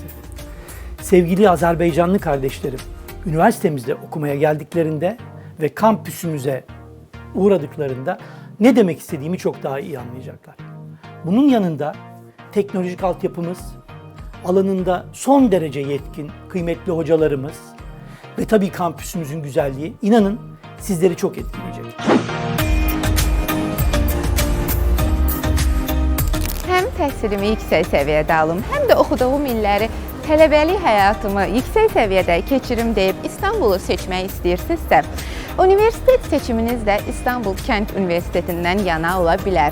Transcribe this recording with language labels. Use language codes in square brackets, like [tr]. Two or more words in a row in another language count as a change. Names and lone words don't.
[tr] Sevgili Azerbaycanlı kardeşlerim, üniversitemizde okumaya geldiklerinde ve kampüsümüze uğradıklarında ne demek istediğimi çok daha iyi anlayacaklar. Bunun yanında teknolojik altyapımız, alanında son derece yetkin, kıymetli hocalarımız ve tabii kampüsümüzün güzelliği, inanın sizleri çok etkileyecek. [az] Həm təhsilimi yüksək səviyyədə alım, həm də oxuduğum illəri, tələbəlik həyatımı yüksək səviyyədə keçirim deyib İstanbulu seçmək istəyirsinizsə, universitet seçiminiz də İstanbul Kənd Universitetindən yana ola bilər.